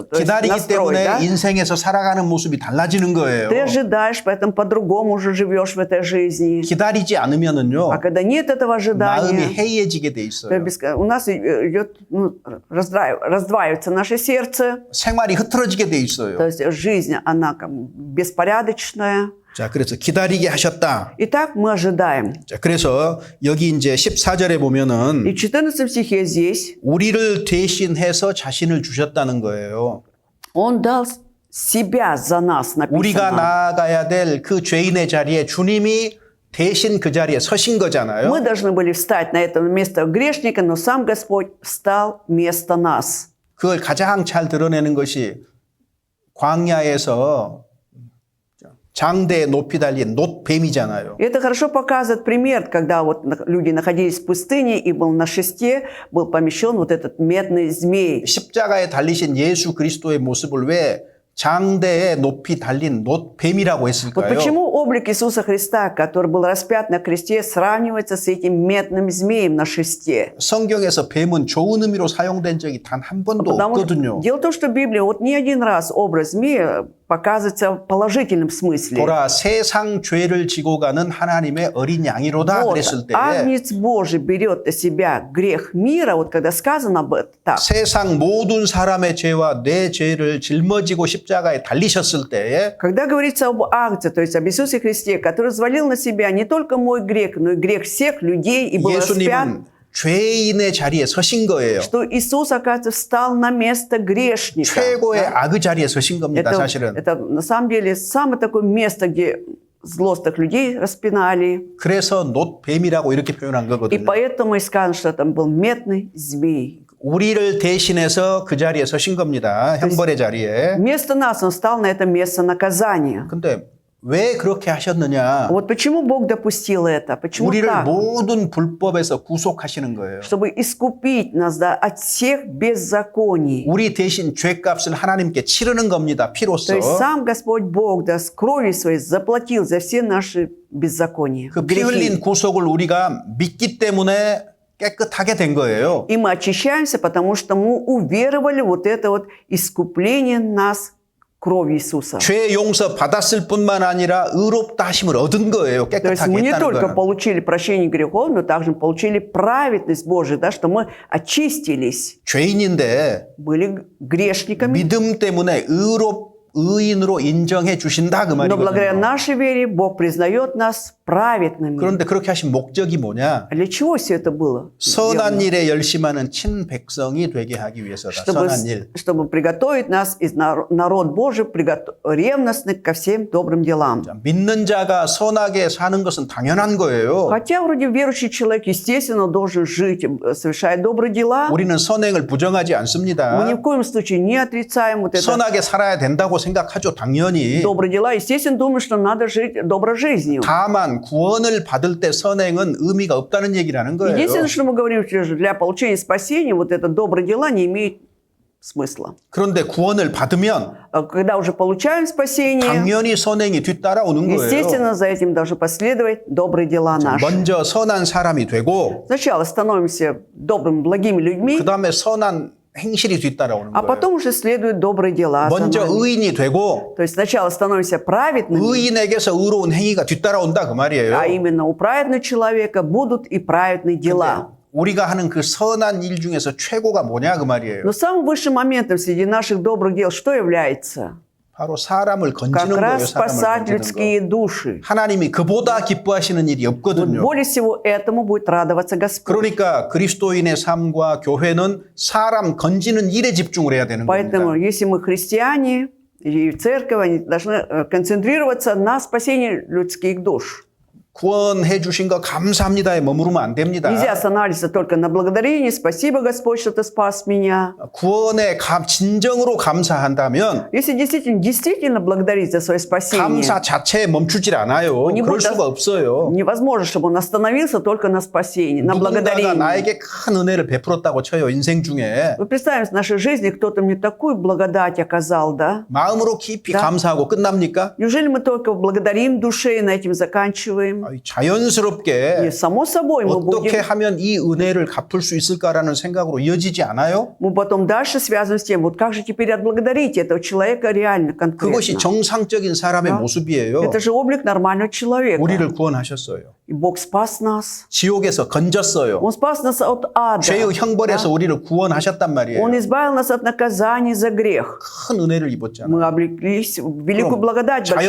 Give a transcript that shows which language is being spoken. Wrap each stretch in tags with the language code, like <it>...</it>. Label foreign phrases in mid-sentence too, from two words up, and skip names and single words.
<ru>То есть</ru> <ko>기다리기</ko> <ru>настрой,</ru> <ko>때문에</ko> <ru>да?</ru> <ko>인생에서 살아가는 모습이 달라지는 거예요.</ko> <ru>Ты ожидаешь, поэтому по-другому уже живешь в этой жизни.</ru> <ko>기다리지 않으면은요,</ko> <ru>А когда нет этого</ru> <ko>마음이</ko> <ru>ожидания,</ru> <ko>해이해지게 돼</ko> <ru>то</ru> <ko>있어요.</ko> <ru>у нас идет, раздваивается наше сердце.</ru> <ko>생활이 흐트러지게 돼</ko> <ru>То</ru> <ko>있어요.</ko> <ru>есть жизнь, она как бы беспорядочная.</ru> <ko>자, 그래서 기다리게 하셨다.</ko> <ru>Итак, мы ожидаем.</ru> <ko>자, 그래서 여기 이제 14절에</ko> <ru>И</ru> <ko>보면은</ko> <ru>в 14 стихе здесь</ru> <ko>우리를 대신해서 자신을 주셨다는 거예요.</ko> <ru>Он дал себя за нас,</ru> <ko>우리가</ko> <ru>написано.</ru> <ko>나아가야 될 그 죄인의 자리에 주님이 대신 그 자리에 서신 거잖아요.</ko> <ru>Мы должны были встать на это место грешника, но сам Господь встал вместо нас.</ru> <ko>그걸 가장 잘 드러내는 것이 광야에서 장대에 높이 달린 놋뱀이잖아요.</ko> <ru>И это хорошо показывает пример, когда вот люди находились в пустыне, и был на шесте был помещен вот этот медный змей.</ru> <ko>십자가에 달리신 예수 그리스도의 모습을 왜 장대에 높이 달린 놋뱀이라고</ko> <ru>Вот</ru> <ko>했을까요?</ko> <ru>почему облик Иисуса Христа, который был распят на кресте, сравнивается с этим медным змеем на шесте?</ru> <ko>성경에서 뱀은 좋은 의미로 사용된 적이 단 한 번도</ko> <ru>Потому что</ru> <ko>없거든요.</ko> <ru>дело в том, что в Библии вот не один раз образ змея показывается в положительном смысле.</ru> <ko>보라 세상 죄를 지고 가는 하나님의 어린 양이로다</ko> <ru>Вот,</ru> <ko>그랬을 때</ko> <ru>Агнец Божий берет на себя грех мира, вот когда сказано об этом так.</ru> <ko>세상 모든 사람의 죄와 내 죄를 짊어지고 십자가에 달리셨을 때에</ko> <ru>Когда говорится об Агнце, то есть об Иисусе Христе, который взвалил на себя не только мой грех, но и грех всех людей и был распят,</ru> <ko>예수님은 죄인의 자리에 서신 거예요.</ko> <ru>что Иисус, оказывается, встал на место грешника.</ru> <ko>최고의 악의 자리에 서신 겁니다, 사실은.</ko> <ru>Это на самом деле самое такое место, где злостных людей распинали.</ru> <ko>그래서 놋뱀이라고 이렇게 표현한</ko> <ru>И</ru> <ko>거거든요.</ko> <ru>поэтому и сказано, что там был медный змей.</ru> <ko>우리를 대신해서 그 자리에 서신 겁니다. 형벌의 자리에.</ko> <ru>Вместо нас Он стал на это место наказания.</ru> <ko>근데 왜 그렇게 하셨느냐?</ko> <ru>Вот почему Бог допустил это? Почему</ru> <ko>우리를</ko> <ru>так?</ru> <ko>모든 불법에서 구속하시는 거예요.</ko> <ru>Чтобы искупить нас, да, от всех беззаконий.</ru> <ko>우리 대신 죄값을 하나님께 치르는 겁니다.</ko> <ru>То</ru> <ko>피로써.</ko> <ru>есть сам Господь Бог, да, с кровью своей заплатил за все наши беззакония,</ru> <ko>그 피 흘린</ko> <ru>грехи.</ru> <ko>구속을 우리가 믿기 때문에 깨끗하게 된 거예요.</ko> <ru>И мы очищаемся, потому что мы уверовали вот это вот искупление нас кровью Иисуса.</ru> <ko>죄 용서 받았을 뿐만 아니라 의롭다 하심을 얻은 거예요.</ko> <ru>То есть</ru> <ko>깨끗하게</ko> <ru>мы не</ru> <ko>했다는</ko> <ru>только</ru> <ko>거는.</ko> <ru>получили прощение грехов, но также получили праведность Божию, да, что мы очистились,</ru> <ko>죄인인데</ko> <ru>были грешниками,</ru> <ko>믿음 때문에 의인으로 인정해 주신다 그</ko> <ru>но благодаря</ru> <ko>말이거든요.</ko> <ru>нашей вере Бог признает нас праведными.</ru> <ko>그런데 그렇게 하신 목적이 뭐냐?</ko> <ru>А для чего все это было?</ru> <ko>선한 일에 열심하는 친백성이 되게 하기 위해서다. 선한 일.</ko> <ru>чтобы приготовить нас, из народ Божий, ревностный ко всем добрым делам.</ru> <ko>믿는 자가 선하게 사는 것은 당연한 거예요.</ko> <ru>Хотя вроде верующий человек, естественно, должен жить, совершая добрые дела.</ru> <ko>우리는 선행을 부정하지</ko> <ru>Мы ни</ru> <ko>않습니다.</ko> <ru>в коем случае не отрицаем вот это.</ru> <ko>선하게 살아야 된다고 생각하죠. 당연히.</ko> <ru>Добрые дела, естественно, думаю, что надо жить доброй жизнью.</ru> <ko>다만 구원을 받을 때 선행은 의미가 없다는 얘기라는 거예요.</ko> <ru>Единственное, что мы говорим, что для получения спасения вот это добрые дела не имеют смысла.</ru> <ko>그런데 구원을 받으면</ko> <ru>А когда уже получаем спасение,</ru> <ko>당연히 선행이 뒤따라오는 거예요.</ko> <ru>естественно, за этим должны последовать добрые дела наши.</ru> <ko>먼저 선한 사람이 되고</ko> <ru>Сначала становимся добрыми, благими людьми,</ru> <ko>그 다음에 선한 행실이 뒤따라오는</ko> <ru>а</ru> <ko>거예요.</ko> <ru>потом уже следуют добрые дела. за</ru> <ko>먼저</ko> <ru>нами.</ru> <ko>의인이 되고</ko> <ru>То есть сначала становимся праведными,</ru> <ko>의인에게서 의로운 행위가 뒤따라온다 그 말이에요.</ko> <ru>а именно у праведного человека будут и праведные дела.</ru> <ko>우리가 하는 그 선한 일 중에서 최고가 뭐냐 그 말이에요.</ko> <ru>Но самым высшим моментом среди наших добрых дел что является?</ru> <ko>바로 사람을</ko> <ru>Как</ru> <ko>건지는 거예요.</ko> <ru>раз спасать</ru> <ko>사람을 건지는</ko> <ru>людские</ru> <ko>거.</ko> <ru>души.</ru> <ko>하나님이 그보다 기뻐하시는 일이</ko> <ru>Вот</ru> <ko>없거든요.</ko> <ru>более всего этому будет радоваться Господь.</ru> <ko>그러니까 그리스도인의 삶과 교회는 사람 건지는 일에 집중을 해야 되는</ko> <ru>Поэтому,</ru> <ko>겁니다.</ko> <ru>если мы христиане и церковь, они должны концентрироваться на спасении людских душ.</ru> <ko>구원해 주신 거 감사합니다에 머무르면 안 됩니다.</ko> <ru>Нельзя останавливаться только на благодарении. Спасибо, Господь, что Ты спас меня.</ru> <ko>구원에 진정으로 감사한다면</ko> <ru>Если действительно благодарить за свое спасение,</ru> <ko>감사 자체에 멈추질 않아요.</ko> <ru>не</ru> <ko>그럴</ko> <ru>будет</ru> <ko>수가 없어요.</ko> <ru>невозможно, чтобы он остановился только на спасении, на</ru> <ko>누군가가</ko> <ru>благодарении.</ru> <ko>나에게 큰 은혜를 베풀었다고 쳐요. 인생 중에.</ko> <ru>Вы представьте, в нашей жизни кто-то мне такую благодать оказал, да?</ru> <ko>마음으로 깊이</ko> <ru>Да.</ru> <ko>감사하고 끝납니까?</ko> <ru>Неужели мы только благодарим душе и на этом заканчиваем? И</ru> <ko>자연스럽게</ko> <ru>само собой мы</ru> <ko>어떻게</ko> <ru>будем,</ru> <ko>하면 이 은혜를 갚을 수 있을까라는 생각으로 이어지지 않아요?</ko> <ru>мы потом дальше связываем с тем, вот как же теперь отблагодарить этого человека реально,</ru> <ko>그것이</ko> <ru>конкретно.</ru> <ko>정상적인 사람의</ko> <ru>Да.</ru> <ko>모습이에요.</ko> <ru>Это же облик нормального человека.</ru> <ko>우리를 구원하셨어요.</ko> <ru>И Бог спас нас.</ru> <ko>지옥에서 건졌어요.</ko> <ru>Он спас нас от ада.</ru> <ko>죄의 형벌에서 우리를 구원하셨단 말이에요.</ko> <ru>Он избавил нас от наказания за грех.</ru> <ko>큰 은혜를 입었잖아요.</ko> <ru>Мы облеклись в великую благодать большую.</ru>